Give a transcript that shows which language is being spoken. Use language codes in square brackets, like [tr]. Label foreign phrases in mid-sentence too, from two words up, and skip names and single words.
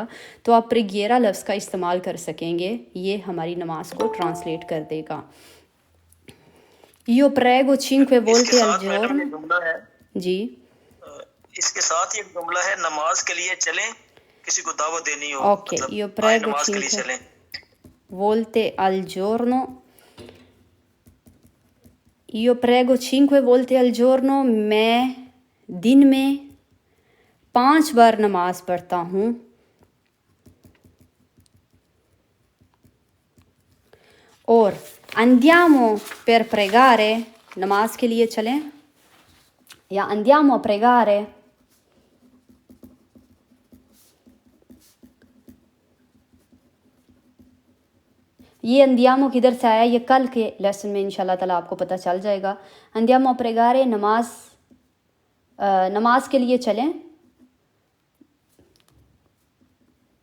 [hi] तो आप प्रेगिएरा लफ्ज़ का इस्तेमाल कर सकेंगे, ये हमारी नमाज को ट्रांसलेट कर देगा। [it] Io prego cinque volte al giorno. [hi] जी, इसके साथ ये जुमला है, नमाज के लिए चलें, किसी को दावत देनी हो, ओके, मतलब यो आए प्रेगो नमाज के लिए चिंक्वे चलें। [it] volte al giorno, io prego 5 volte al giorno, [hi] मैं दिन में 5 बार नमाज पढ़ता हूँ। और [it] andiamo per pregare, [hi] नमाज के लिए चलें, या [it] andiamo a pregare, [hi] ये अंदियामो किधर से आया, ये कल के लेसन में [ar] إن شاء الله تعالى [hi] आपको पता चल जाएगा। [it] andiamo pregare, [hi] नमाज के लिए चलें।